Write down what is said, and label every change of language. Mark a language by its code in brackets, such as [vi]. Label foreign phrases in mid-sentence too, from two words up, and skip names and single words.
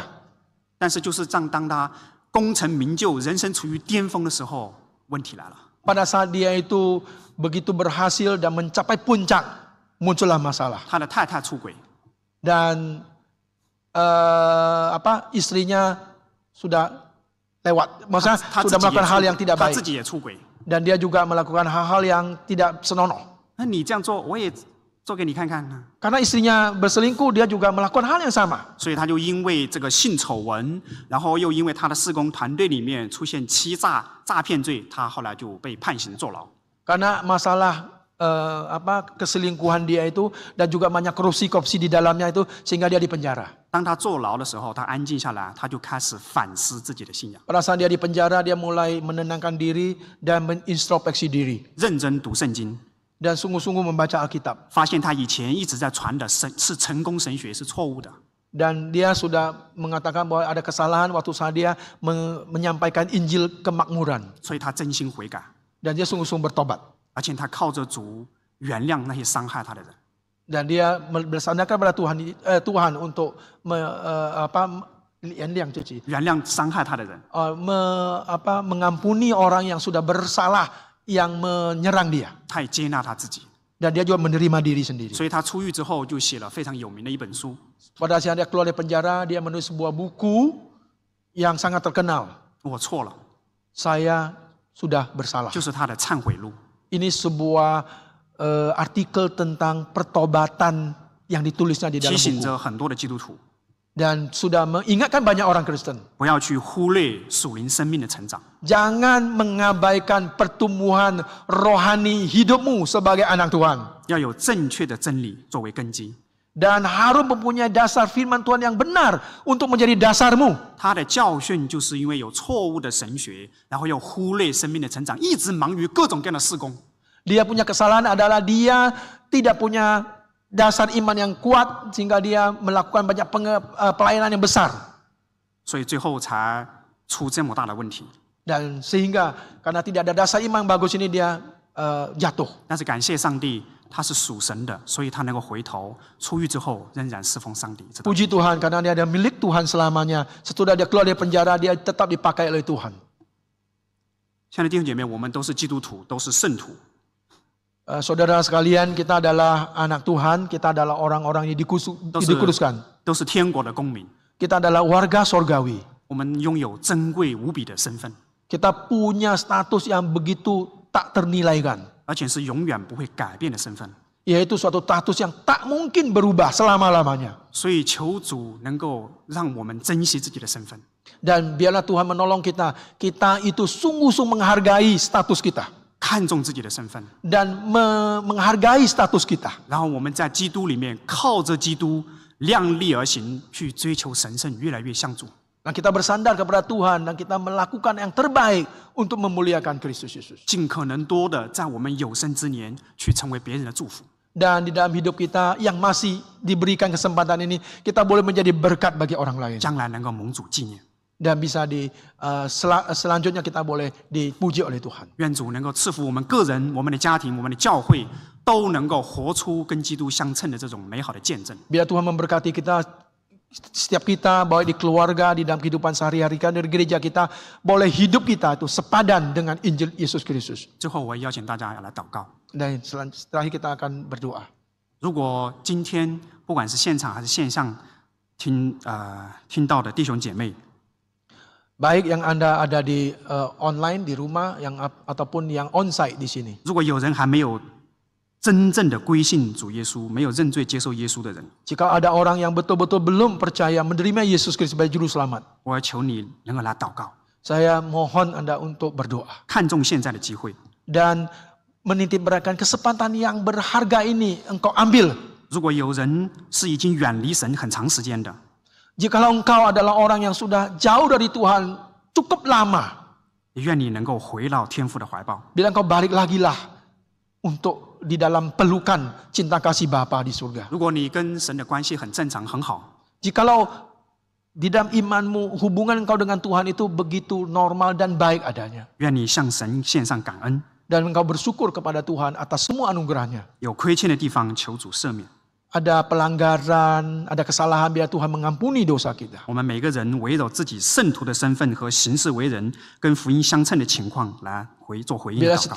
[zh] 但是就是当他功成名就、人生处于巅峰的时候，问题来了。 [id] Pada saat dia itu begitu berhasil dan mencapai puncak, muncullah masalah. [zh] 他的太太出轨， [id] Dan istrinya sudah lewat, maksudnya [zh] 他 [id] sudah [zh] 自己也 [id] melakukan hal yang [zh] 出 [id] tidak [zh] 他 [id] baik. [zh] 自己也出轨。 [id] Dan dia juga melakukan hal-hal yang tidak senonoh. [zh] 那你这样做，我也做给你看看呢。 [id] Karena istrinya berselingkuh, dia juga melakukan hal yang sama. [zh] 所以他就因为这个性丑闻，然后又因为他的事工团队里面出现欺诈、诈骗罪，他后来就被判刑坐牢。 [id] Karena masalah keselingkuhan dia itu dan juga banyak korupsi di dalamnya itu sehingga dia dipenjara. [zh] 当他坐牢的时候，他安静下来，他就开始反思自己的信仰， [id] Pada saat dia dipenjara, dia mulai menenangkan diri dan mengintrospeksi diri [zh] 认真读圣经， [id] dan sungguh-sungguh membaca Alkitab. [zh] 发现他以前一直在传的是成功神学是错误的。 [id] Dan dia sudah mengatakan bahwa ada kesalahan waktu saat dia menyampaikan Injil kemakmuran. [zh] 所以他真心悔改， [id] Dan dia sungguh-sungguh bertobat. [zh] 而且他靠着主原谅那些伤害他的人。 [id] Dan dia bersandarkan pada Tuhan untuk [zh] 原谅伤害他的人， [id] mengampuni orang yang sudah bersalah yang menyerang dia. [zh] 他也接纳他自己。 [id] Dan dia juga menerima diri sendiri. [zh] 所以他出狱之后就写了非常有名的一本书。 [id] Pada saat dia keluar dari penjara, dia menulis sebuah buku yang sangat terkenal. [zh] 我错了， [id] Saya sudah bersalah. [zh] 就是他的忏悔录。 [id] Ini sebuah artikel tentang pertobatan yang ditulisnya di [zh] 提 [id] dalam [zh] 醒 [id] buku. [zh] 着很多的基督徒 [id] Dan sudah mengingatkan banyak orang Kristen. [zh] 不要去忽略属灵生命的成长， [id] Jangan mengabaikan pertumbuhan rohani hidupmu sebagai anak Tuhan. [zh] 要有正确的真理作为根基。 [id] Dan harus mempunyai dasar firman Tuhan yang benar untuk menjadi dasarmu. [zh] 他的教训就是因为有错误的神学，然后又忽略生命的成长，一直忙于各种各样的事工。 [id] Dia punya kesalahan adalah dia tidak punya dasar iman yang kuat sehingga dia melakukan banyak pelayanan yang besar. [zh] 所以最后才出这么大的问题。 [id] Dan sehingga karena tidak ada dasar iman yang bagus ini dia jatuh. [zh] 但是感谢上帝，他是属神的，所以他能够回头，出狱之后仍然侍奉上帝。知道吗？ [id] Puji Tuhan karena dia ada milik Tuhan selamanya. Setelah dia keluar dari penjara dia tetap dipakai oleh Tuhan. [zh] 亲爱的弟兄姐妹，我们都是基督徒，都是圣徒。 [id] Saudara sekalian, kita adalah anak Tuhan, kita adalah orang-orang yang dikuduskan. [zh] 都是天国的公民， [id] Kita adalah warga sorgawi. [zh] 我们拥有珍贵无比的身份， [id] Kita punya status yang begitu tak ternilaikan. [zh] 而且是永远不会改变的身份。 [id] Yaitu suatu status yang tak mungkin berubah selama-lamanya. [zh] 所以求主能够让我们珍惜自己的身份， [id] Dan biarlah Tuhan menolong kita. Kita itu sungguh-sungguh menghargai status kita. [zh] 看重自己的身份， [id] Dan menghargai status kita. [zh] 然后我们在基督里面靠着基督量力而行，去追求神圣，越来越像主。 [id] Dan kita bersandar kepada Tuhan dan kita melakukan yang terbaik untuk memuliakan Kristus Yesus. [zh] 尽可能多的在我们有生之年去成为别人的祝福。 [id] Dan di dalam hidup kita yang masih diberikan kesempatan ini, kita boleh menjadi berkat bagi orang lain. [zh] 将来能够蒙主纪念。 [id] Dan bisa selanjutnya kita boleh dipuji oleh Tuhan. [zh] 愿主能够赐福我们个人、我们的家庭、我们的教会，都能够活出跟基督相称的这种美好的见证。 [id] Biar Tuhan memberkati kita, setiap kita, baik di keluarga, di dalam kehidupan sehari-hari, di gereja kita, boleh hidup kita itu sepadan dengan Injil Yesus Kristus. [zh] 最后，我也邀请大家来祷告。 [id] Dan terakhir kita akan berdoa. [zh] 如果今天不管是现场还是线上听到的弟兄姐妹， [id] Baik yang Anda ada di online di rumah ataupun yang onsite di sini. [zh] 如果有人还没有真正的归信主耶稣，没有认罪接受耶稣的人， [id] Jika ada orang yang betul-betul belum percaya menerima Yesus Kristus sebagai juru selamat, [zh] 我要求你能够来祷告， [id] saya mohon Anda untuk berdoa [zh] 看重现在的机会。 [id] dan menitip beratkan kesempatan yang berharga ini engkau ambil. [zh] 如果有人是已经远离神很长时间的， [id] Jikalau engkau adalah orang yang sudah jauh dari Tuhan cukup lama, [zh] 也愿你能够回到天父的怀抱， [id] bila engkau balik lagi lah untuk di dalam pelukan cinta kasih Bapa di surga. [zh] 如果你跟神的关系很正常很好， [id] Jikalau di dalam imanmu hubungan engkau dengan Tuhan itu begitu normal dan baik adanya, [zh] 愿你向神献上感恩， [id] dan engkau bersyukur kepada Tuhan atas semua anugerahnya. [zh] 有亏欠的地方求主赦免。 [id] Ada pelanggaran, ada kesalahan, biar Tuhan mengampuni dosa kita. [zh] 我们每个人围绕自己圣徒的身份和行事为人跟福音相称的情况来做回应 [id] Bila [zh] 祷告。